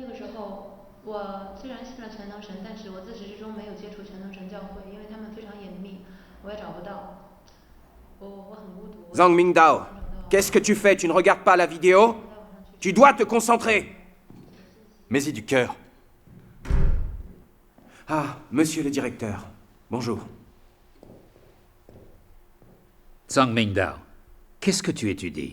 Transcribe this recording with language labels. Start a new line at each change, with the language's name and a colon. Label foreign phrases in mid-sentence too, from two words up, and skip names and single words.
Chinese: 后，我虽然信了全能神，但是我自始至终没有接触全能神教会，因为他们非常严密，我也找不到。我很孤独。
French: Zhang Mingdao, qu'est-ce que tu fais? Tu ne regardes pas la vidéo? Tu dois te concentrer. Mets-y du cœur. Ah, monsieur le directeur, bonjour. Zhang Mingdao, qu'est-ce que tu étudies?